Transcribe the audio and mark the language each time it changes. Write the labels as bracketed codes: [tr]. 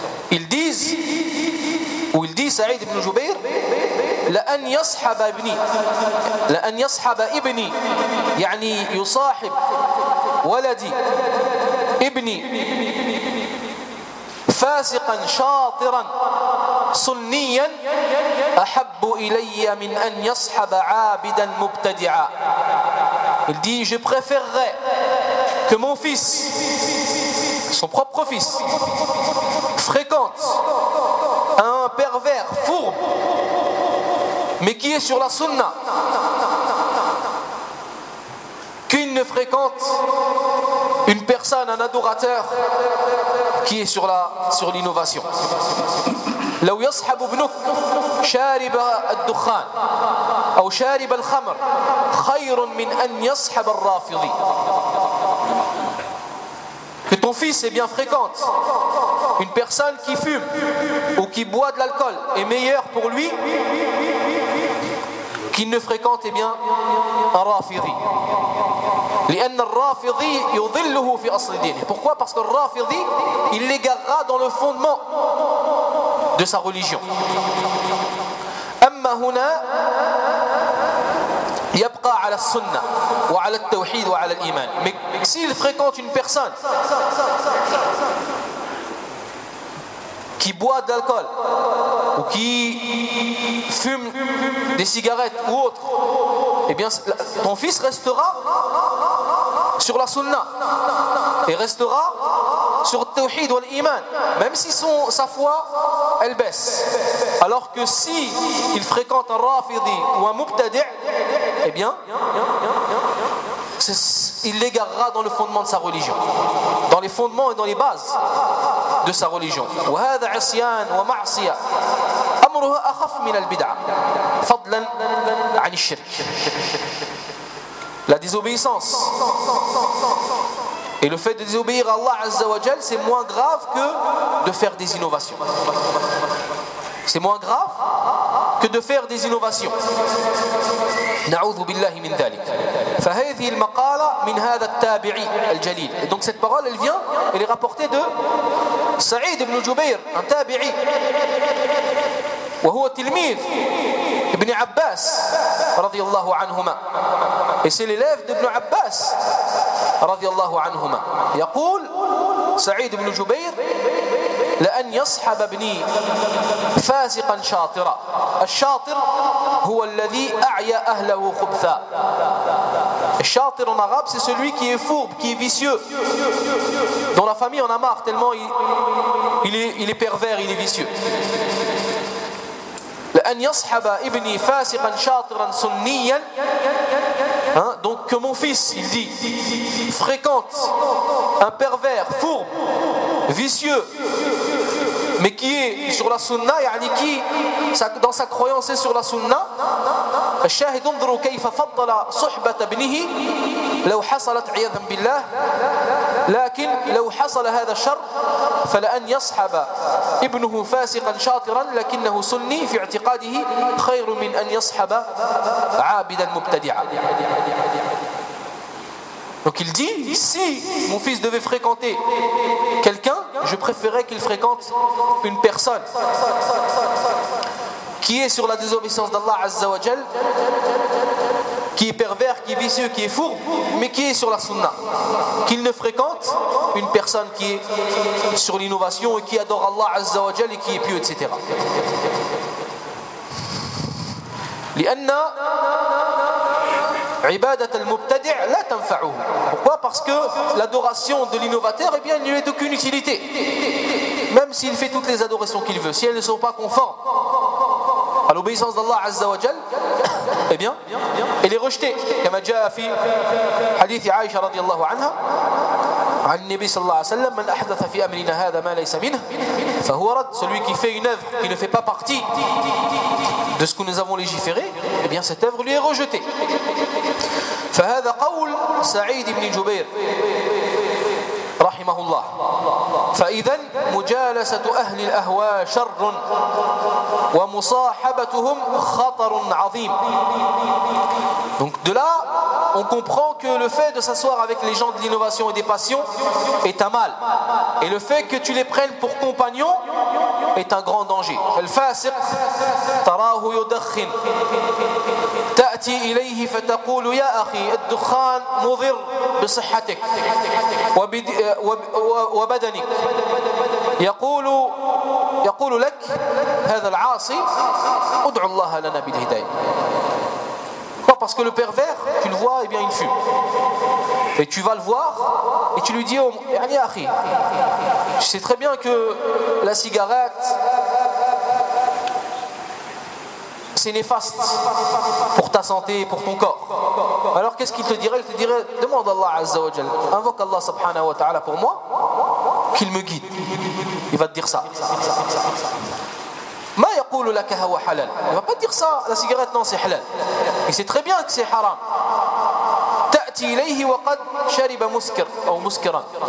[fr] Il dit [ar] Saïd ibn Jubayr لأن يصحب ابني لأن يصحب ابني يعني يصاحب ولدي ابني فاسقا شاطرا سنيا أحب إلي من أن يصحب عابدا مبتدعا. [fr] Il dit je préférerais que mon fils, son propre fils, fréquente un pervers fourbe mais qui est sur la sunna qu'il ne fréquente une personne, un adorateur qui est sur l'innovation. [ar] لو يصحب ابنك شارب الدخان أو شارب الخمر خير من أن يصحب الرافضي. [fr] Que ton fils est bien fréquente, une personne qui fume ou qui boit de l'alcool est meilleure pour lui qu'il ne fréquente eh bien un rafidi. [ar] لأن الرافضي يضله في أصل دينه. [fr] Pourquoi? Parce que le rafidi il l'égarera dans le fondement de sa religion. [ar] أما هنا يبقى على السنة وعلى التوحيد وعلى الإيمان. [fr] Mais s'il fréquente une personne qui boit de l'alcool ou qui fume des cigarettes ou autre, eh bien ton fils restera sur la sunna et restera sur le tawhid ou l'iman, même si sa foi elle baisse. Alors que si il fréquente un rafidi ou un mubtadi', eh bien il l'égarera dans le fondement de sa religion, dans les fondements et dans les bases de sa religion. [ar] وهذا عصيان ومعصية أمره أخف من البدعة فضلا عن الشرك. [fr] La désobéissance et le fait de désobéir à Allah Azza wa Jal, c'est moins grave que de faire des innovations. C'est moins grave que de faire des innovations. [ar] نعوذ بالله من ذلك. فهذه المقالة من هذا التابعي الجليل. [fr] Et donc cette parole, elle vient, elle est rapportée de Saïd ibn Jubayr, un tabi'i. [ar] وهو تلميذ ابن عباس رضي الله عنهما. [fr] Et c'est l'élève d'Ibn Abbas [ar] رضي الله عنهما. يقول سعيد بن جبير لأن يصحب ابني فاسقا شاطرا. الشاطر هو الذي أعيا أهله خبثا. [fr] الشاطر en arabe c'est celui qui est fourbe, qui est vicieux, dont la famille en a marre tellement il est pervers, il est vicieux. [ar] لأن يصحب ابني فاسقا شاطرا سنيا. [fr] Hein? Donc que mon fils, il dit, fréquente un pervers, fourbe, vicieux, mais qui est sur la sunna, yani qui, dans sa croyance, est sur la sunna. [ar] الشاهد انظروا كيف فضل صحبة ابنه لو حصلت عياذا بالله لكن لو حصل هذا الشر فلأن يصحب ابنه فاسقا شاطرا لكنه سني في اعتقاده خير من أن يصحب عابدا مبتدعا. [fr] Donc il dit, si mon fils devait fréquenter quelqu'un, je préférerais qu'il fréquente une personne qui est sur la désobéissance d'Allah Azza wa Jal, qui est pervers, qui est vicieux, qui est fourbe, mais qui est sur la sunna. Qu'il ne fréquente une personne qui est sur l'innovation et qui adore Allah Azza wa Jal et qui est pieux, etc. [ar] Lianna عبادة المبتدع لا تنفعه. [fr] Pourquoi? Parce que l'adoration de l'innovateur, eh bien, ne lui est d'aucune utilité. Même s'il fait toutes les adorations qu'il veut, si elles ne sont pas conformes à l'obéissance d'Allah Azza wa Jal, eh bien, elle est rejetée. [ar] كما جاء في حديث عائشة رضي الله عنها عن النبي صلى الله عليه وسلم من أحدث في أمرنا هذا ما ليس منه فهو رد. [fr] Celui qui fait une œuvre qui ne fait pas partie de ce que nous avons légiféré, eh bien, cette œuvre lui est rejetée. [ar] فهذا قول سعيد بن جبير رحمه الله. فإذا مجالسة أهل الأهواء شر ومصاحبتهم خطر عظيم. [fr] Donc de là on comprend que le fait de s'asseoir avec les gens de l'innovation et des passions est un mal, et le fait que tu les prennes pour compagnons est un grand danger. [ar] الفاسق تراه يدخن تأتي إليه فتقول يا أخي الدخان مضر بصحتك وبدنك. يقول لك هذا العاصي ادعو الله لنا بالهداية. [fr] Parce que le pervers, tu le vois, et bien il fume. Et tu vas le voir et tu lui dis, oh, tu sais très bien que la cigarette c'est néfaste pour ta santé et pour ton corps. Alors qu'est-ce qu'il te dirait? Il te dirait, demande Allah Azza wa Jal, invoque Allah subhanahu wa ta'ala pour moi, qu'il me guide. Il va te dire ça. [ar] ما يقول لك هو حلال. [fr] Il va pas dire ça, la cigarette non c'est halal. Il sait très bien que c'est haram. [ar] تأتي إليه وقد شرب مسكر أو مسكرا.